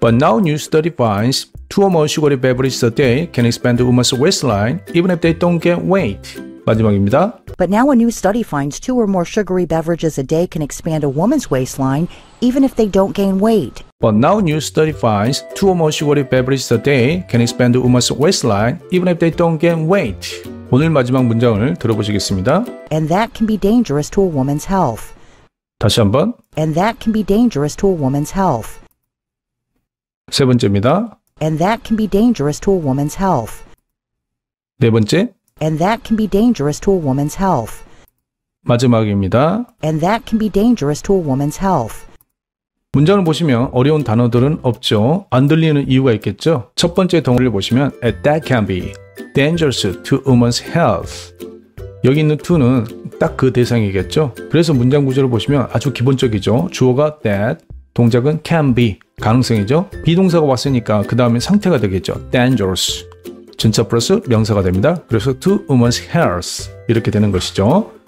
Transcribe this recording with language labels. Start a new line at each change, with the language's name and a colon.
English: But now new study finds 2 or more sugary beverages a day can expand a woman's waistline, even if they don't gain weight.
Korean: 마지막입니다.
English: But now a new study finds 2 or more sugary beverages a day can expand a woman's waistline, even if they don't gain weight. But now new study finds 2 or more sugary beverages a day can expand a woman's waistline, even if they don't gain weight.
Korean: 오늘 마지막 문장을 들어보시겠습니다.
English: And that can be dangerous to a woman's health.
Korean: 다시 한번.
English: And that can be dangerous to a woman's health.
Korean: 세 번째입니다.
English: And that can be dangerous to a woman's health.
Korean: 네 번째.
English: And that can be dangerous to a woman's health.
Korean: 마지막입니다.
English: And that can be dangerous to a woman's health.
Korean: 문장을 보시면 어려운 단어들은 없죠. 안 들리는 이유가 있겠죠. 첫 번째 덩어리를 보시면
English: And that can be dangerous to woman's health.
Korean: 여기 있는 to는 딱 그 대상이겠죠. 그래서 문장 구조를 보시면 아주 기본적이죠. 주어가 that, 동작은 can be, 가능성이죠. 비동사가 왔으니까 그 다음에 상태가 되겠죠. dangerous. 전차 플러스 명사가 됩니다. 그래서
English: two women's hairs
Korean: 이렇게 되는 것이죠.